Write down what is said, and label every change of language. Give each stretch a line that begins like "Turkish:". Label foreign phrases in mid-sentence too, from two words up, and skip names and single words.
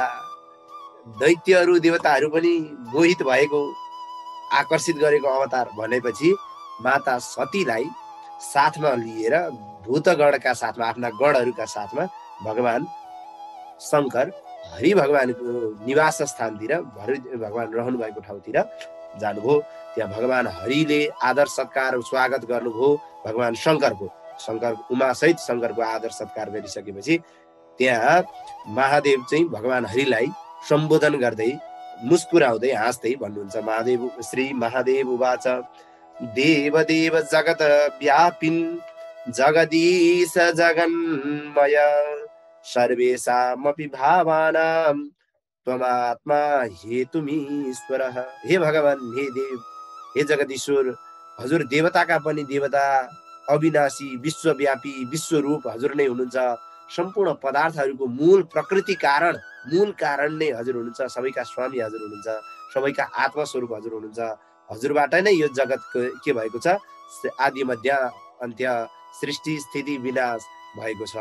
Nepali: दैत्यहरू देवताहरू पनि मोहित भएको आकर्षित गरेको अवतार भनेपछि माता सतीलाई साथमा लिएर भूतगणका साथमा आफ्ना गणहरूका साथमा भगवान शंकर हरि भगवानको निवास स्थानतिर भगवान रहनु भएको ठाउँतिर जानुभयो। त्यहाँ भगवान हरिले आदर सत्कार स्वागत गर्नुभयो भगवान शंकरको। शंकर उमा सहित शंकरको आदर सत्कार गरिसकेपछि त्यहाँ महादेव चाहिँ भगवान हरिलाई सम्बोधन गर्दै मुस्कुराउँदै हाँस्दै भन्नुहुन्छ।
Sanskrit: महादेव श्री महादेव उवाच देवदेव जगत व्यापिन् जगदीश जगन्मय सर्वेषामपि भावानां त्वमात्मा हेतुमीश्वरः।
Nepali: हे भगवान, हे देव, हे जगदीश्वर, हजुर देवताका पनि देवता, अविनाशी विश्वव्यापी विश्वरूप हजुर नै हुनुहुन्छ। सम्पूर्ण पदार्थहरूको मूल प्रकृति कारण मूल कारण नै हजुर हुनुहुन्छ। सबैका स्वामी हजुर हुनुहुन्छ, सबैका आत्मस्वरूप हजुर हुनुहुन्छ। हजुरबाट नै यो जगत के भएको छ, आदि मध्य अन्त्य सृष्टि स्थिति विनाश भएको छ।